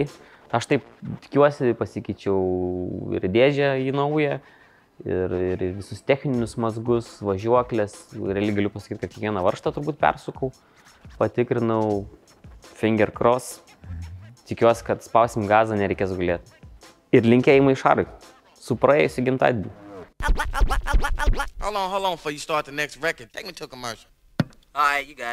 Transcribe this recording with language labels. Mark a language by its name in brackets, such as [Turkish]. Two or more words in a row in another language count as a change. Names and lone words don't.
[Lithuanian] Aš taip tikiuosi, pasikeičiau ir dėžę į naują, ir visus techninius mazgus, važiuoklės. Realiai galiu pasakyti, kad kiekvieną varžtą turbūt persukau, patikrinau, [English] finger cross. [Lithuanian] Tikiuosi, kad spausim gazą, nereikės gulėti. Ir linkėjimai Šarui. Su praėjusiu gimtadieniu. [English] Hold on, before you start the next record. Take me to a commercial. All right, you got it.